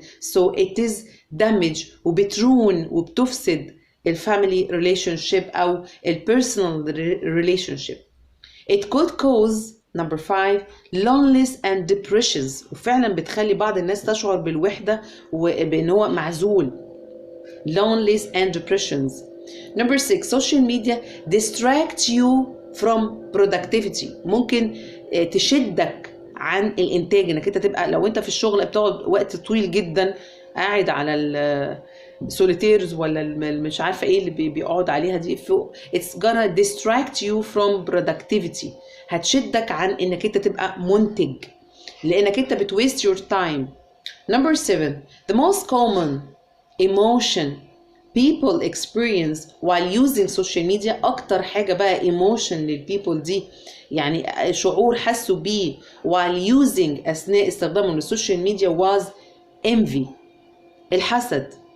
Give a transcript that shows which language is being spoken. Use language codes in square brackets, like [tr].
[en] so it is damage، [ar] وبترون وبتفسد الفاميلي ريليشنشيب او البيرسونال ريليشنشيب. [en] it could cause number 5 loneliness and depressions، [ar] وفعلا بتخلي بعض الناس تشعر بالوحدة وبأن هو معزول. [en] loneliness and depressions. number 6 social media distract you from productivity، [ar] ممكن تشدك عن الانتاج، انك انت تبقى لو انت في الشغل بتقعد وقت طويل جدا قاعد على السوليتيرز ولا مش عارفه ايه اللي بيقعد عليها دي فوق، [en] it's gonna distract you from productivity، [ar] هتشدك عن انك انت تبقى منتج لانك انت بت [en] waste your time. number 7 the most common emotion people experience while using social media، [ar] اكتر حاجه بقى emotion للبيبل دي، يعني شعور حسوا بيه [en] while using [ar] اثناء استخدامهم للسوشيال ميديا [en] was envy، [ar] الحسد.